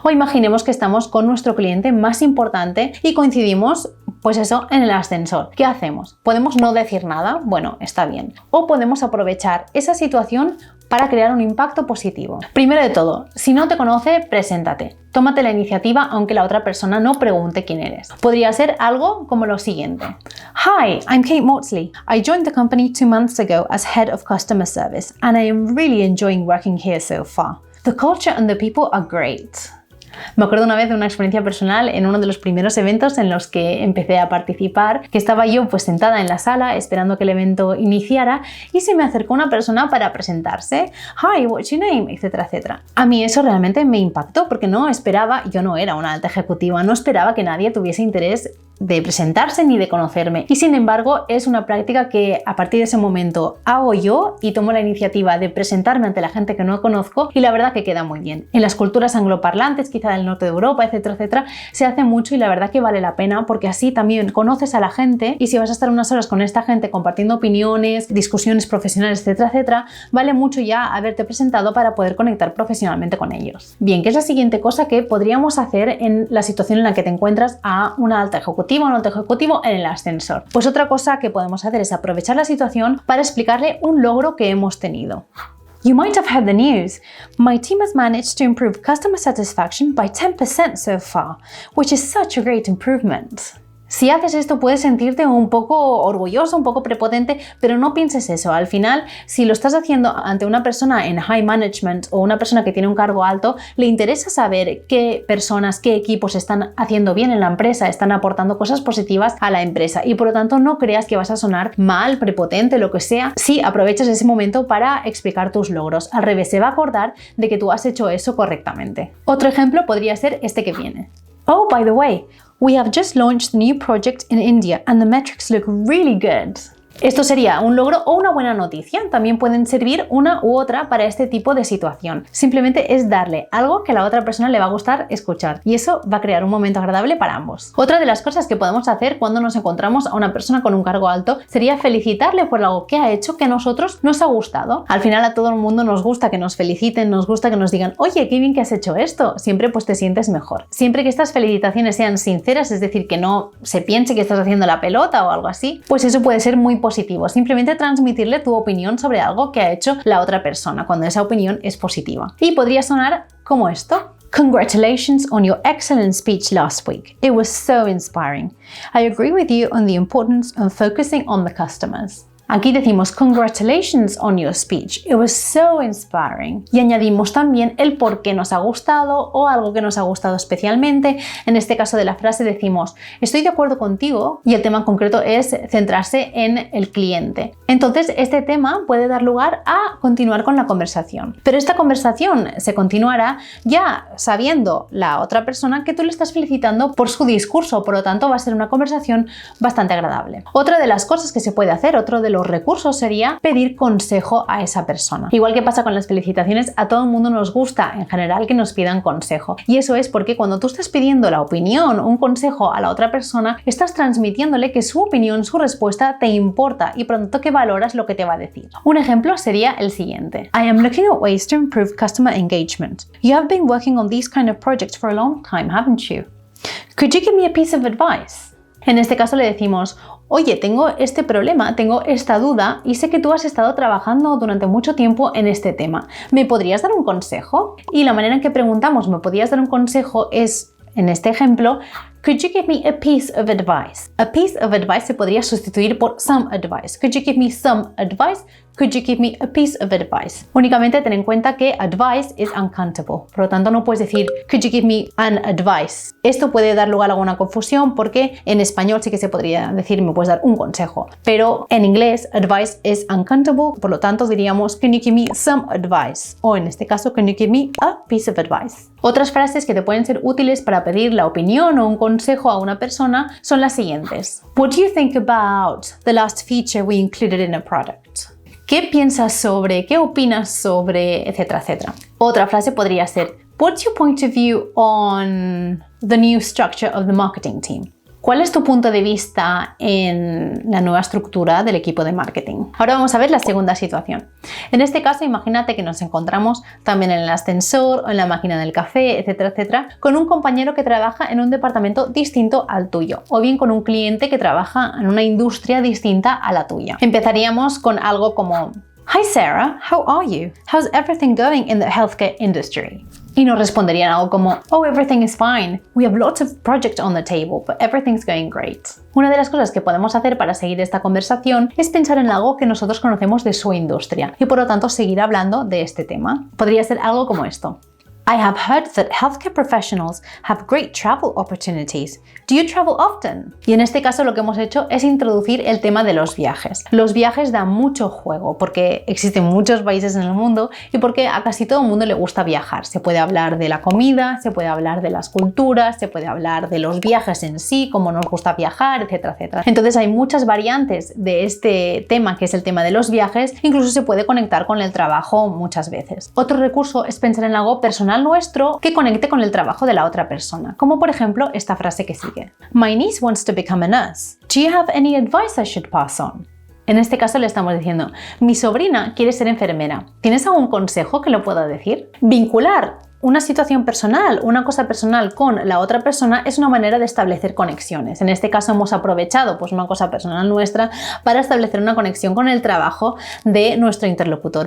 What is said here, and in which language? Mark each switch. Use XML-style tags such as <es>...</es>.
<es>O imaginemos que estamos con nuestro cliente más importante y coincidimos, pues eso, en el ascensor. ¿Qué hacemos? ¿Podemos no decir nada? Bueno, está bien. O podemos aprovechar esa situación para crear un impacto positivo. Primero de todo, si no te conoce, preséntate. Tómate la iniciativa aunque la otra persona no pregunte quién eres. Podría ser algo como lo siguiente.</es> <en>Hi, I'm Kate Maudsley. I joined the company 2 months ago as Head of Customer Service and I am really enjoying working here so far. The culture and the people are great.</en> <es>Me acuerdo una vez de una experiencia personal en uno de los primeros eventos en los que empecé a participar, que estaba yo pues sentada en la sala esperando que el evento iniciara y se me acercó una persona para presentarse.</es> <en>Hi, what's your name?</en> <es>Etcétera, etcétera. A mí eso realmente me impactó porque no esperaba, yo no era una alta ejecutiva, no esperaba que nadie tuviese interés de presentarse ni de conocerme. Y sin embargo, es una práctica que a partir de ese momento hago yo y tomo la iniciativa de presentarme ante la gente que no conozco y la verdad que queda muy bien. En las culturas angloparlantes, quizá del norte de Europa, etcétera, etcétera, se hace mucho y la verdad que vale la pena porque así también conoces a la gente y si vas a estar unas horas con esta gente compartiendo opiniones, discusiones profesionales, etcétera, etcétera, vale mucho ya haberte presentado para poder conectar profesionalmente con ellos. Bien, ¿qué es la siguiente cosa que podríamos hacer en la situación en la que te encuentras a una alta ejecutiva o un alto ejecutivo en el ascensor? Pues otra cosa que podemos hacer es aprovechar la situación para explicarle un logro que hemos tenido.</es> <en>You might have heard the news. My team has managed to improve customer satisfaction by 10% so far, which is such a great improvement.</en> <es>Si haces esto puedes sentirte un poco orgulloso, un poco prepotente, pero no pienses eso. Al final, si lo estás haciendo ante una persona en</es> <en>high management</en> <es>o una persona que tiene un cargo alto, le interesa saber qué personas, qué equipos están haciendo bien en la empresa, están aportando cosas positivas a la empresa y por lo tanto no creas que vas a sonar mal, prepotente, lo que sea, si aprovechas ese momento para explicar tus logros. Al revés, se va a acordar de que tú has hecho eso correctamente. Otro ejemplo podría ser este que viene.</es> <en>Oh, by the way, we have just launched the new project in India and the metrics look really good.</en> <es>Esto sería un logro o una buena noticia. También pueden servir una u otra para este tipo de situación. Simplemente es darle algo que a la otra persona le va a gustar escuchar y eso va a crear un momento agradable para ambos. Otra de las cosas que podemos hacer cuando nos encontramos a una persona con un cargo alto sería felicitarle por algo que ha hecho que a nosotros nos ha gustado. Al final a todo el mundo nos gusta que nos feliciten, nos gusta que nos digan oye, qué bien que has hecho esto. Siempre pues te sientes mejor. Siempre que estas felicitaciones sean sinceras, es decir, que no se piense que estás haciendo la pelota o algo así, pues eso puede ser muy positivo. Simplemente transmitirle tu opinión sobre algo que ha hecho la otra persona cuando esa opinión es positiva. Y podría sonar como esto.</es> <en>Congratulations on your excellent speech last week. It was so inspiring. I agree with you on the importance of focusing on the customers.</en> <es>Aquí decimos</es> <en>congratulations on your speech. It was so inspiring.</en> <es>Y añadimos también el por qué nos ha gustado o algo que nos ha gustado especialmente. En este caso de la frase decimos estoy de acuerdo contigo y el tema en concreto es centrarse en el cliente. Entonces este tema puede dar lugar a continuar con la conversación. Pero esta conversación se continuará ya sabiendo la otra persona que tú le estás felicitando por su discurso. Por lo tanto va a ser una conversación bastante agradable. Otra de las cosas que se puede hacer, otro de los los recursos sería pedir consejo a esa persona. Igual que pasa con las felicitaciones, a todo el mundo nos gusta en general que nos pidan consejo. Y eso es porque cuando tú estás pidiendo la opinión o un consejo a la otra persona, estás transmitiéndole que su opinión, su respuesta te importa y por lo tanto que valoras lo que te va a decir. Un ejemplo sería el siguiente.</es> <en>I am looking at ways to improve customer engagement. You have been working on these kind of projects for a long time, haven't you? Could you give me a piece of advice?</en> <es>En este caso le decimos, oye, tengo este problema, tengo esta duda y sé que tú has estado trabajando durante mucho tiempo en este tema. ¿Me podrías dar un consejo? Y la manera en que preguntamos, ¿me podrías dar un consejo? Es, en este ejemplo,</es> <en>could you give me a piece of advice? A piece of advice</en> <es>se podría sustituir por</es> <en>some advice. Could you give me some advice? Could you give me a piece of advice?</en> <es>Únicamente ten en cuenta que</es> <en>advice is uncountable.</en> <es>Por lo tanto, no puedes decir</es> <en>could you give me an advice.</en> <es>Esto puede dar lugar a alguna confusión porque en español sí que se podría decir me puedes dar un consejo. Pero en inglés,</es> <en>advice is uncountable.</en> <es>Por lo tanto, diríamos</es> <en>can you give me some advice?</en> <es>O en este caso,</es> <en>can you give me a piece of advice?</en> <es>Otras frases que te pueden ser útiles para pedir la opinión o un consejo a una persona son las siguientes.</es> <en>What do you think about the last feature we included in a product?</en> <es>¿Qué piensas sobre? ¿Qué opinas sobre? Etcétera, etcétera. Otra frase podría ser</es> <en>What's your point of view on the new structure of the marketing team?</en> <es>¿Cuál es tu punto de vista en la nueva estructura del equipo de marketing? Ahora vamos a ver la segunda situación. En este caso, imagínate que nos encontramos también en el ascensor o en la máquina del café, etcétera, etcétera, con un compañero que trabaja en un departamento distinto al tuyo, o bien con un cliente que trabaja en una industria distinta a la tuya. Empezaríamos con algo como</es> <en>Hi Sarah, how are you? How's everything going in the healthcare industry?</en> <es>Y nos responderían algo como</es> <en>Oh, everything is fine. We have lots of projects on the table, but everything's going great.</en> <es>Una de las cosas que podemos hacer para seguir esta conversación es pensar en algo que nosotros conocemos de su industria y por lo tanto seguir hablando de este tema. Podría ser algo como esto.</es> <en>I have heard that healthcare professionals have great travel opportunities. Do you travel often?</en> <es>Y en este caso lo que hemos hecho es introducir el tema de los viajes. Los viajes dan mucho juego porque existen muchos países en el mundo y porque a casi todo el mundo le gusta viajar. Se puede hablar de la comida, se puede hablar de las culturas, se puede hablar de los viajes en sí, cómo nos gusta viajar, etcétera, etcétera. Entonces hay muchas variantes de este tema que es el tema de los viajes. Incluso se puede conectar con el trabajo muchas veces. Otro recurso es pensar en algo personal nuestro que conecte con el trabajo de la otra persona, como por ejemplo esta frase que sigue.</es> <en>My niece wants to become a nurse. Do you have any advice I should pass on?</en> <es>En este caso le estamos diciendo, mi sobrina quiere ser enfermera. ¿Tienes algún consejo que lo pueda decir? Vincular una situación personal, una cosa personal con la otra persona es una manera de establecer conexiones. En este caso hemos aprovechado pues una cosa personal nuestra para establecer una conexión con el trabajo de nuestro interlocutor.</es>